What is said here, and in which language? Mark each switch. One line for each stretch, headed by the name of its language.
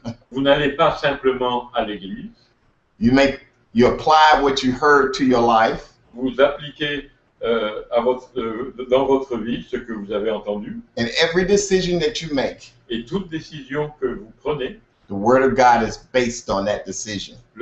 French: Vous n'allez pas simplement à l'église.
English: You apply what you heard to your life.
French: Vous appliquez dans votre vie ce que vous avez entendu.
English: And every decision that you make,
French: Et toute décision que vous prenez,
English: the Word of God is based on that decision.